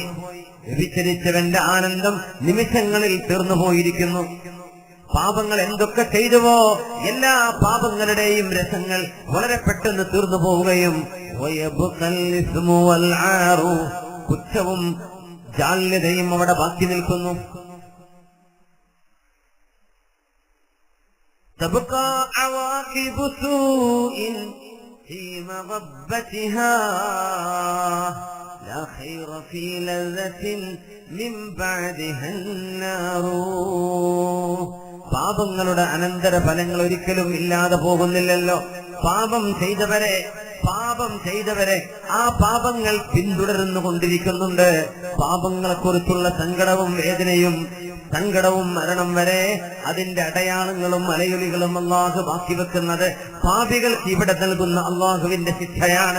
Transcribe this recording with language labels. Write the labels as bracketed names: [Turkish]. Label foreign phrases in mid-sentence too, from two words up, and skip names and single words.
[Malayalam] വ്യഭിചരിച്ചവന്റെ ആനന്ദം നിമിഷങ്ങളിൽ തീർന്നുപോയിരിക്കുന്നു. പാപങ്ങൾ എന്തൊക്കെ ചെയ്തുവോ എല്ലാ പാപങ്ങളുടെയും രസങ്ങൾ വളരെ പെട്ടെന്ന് തീർന്നു പോവുകയും കുറ്റവും ജാള്യതയും അവിടെ ബാക്കി നിൽക്കുന്നു. [Arabic] تبقى عواقب سوء في مغبتها لا خير في لذة من بعدها النار. [Malayalam] പാപങ്ങളുടെ അനന്തര ഫലങ്ങൾ ഒരിക്കലും ഇല്ലാതെ പോകുന്നില്ലല്ലോ. പാപം ചെയ്തവരെ ആ പാപങ്ങൾ പിന്തുടർന്നു കൊണ്ടിരിക്കുന്നുണ്ട്. പാപങ്ങളെക്കുറിച്ചുള്ള സങ്കടവും വേദനയും മരണം വരെ അതിന്റെ അടയാളങ്ങളും അലയൊലികളും അള്ളാഹു ബാക്കി വെക്കുന്നത് പാപികൾക്ക് ഇവിടെ നൽകുന്ന അള്ളാഹുവിന്റെ ശിക്ഷയാണ്.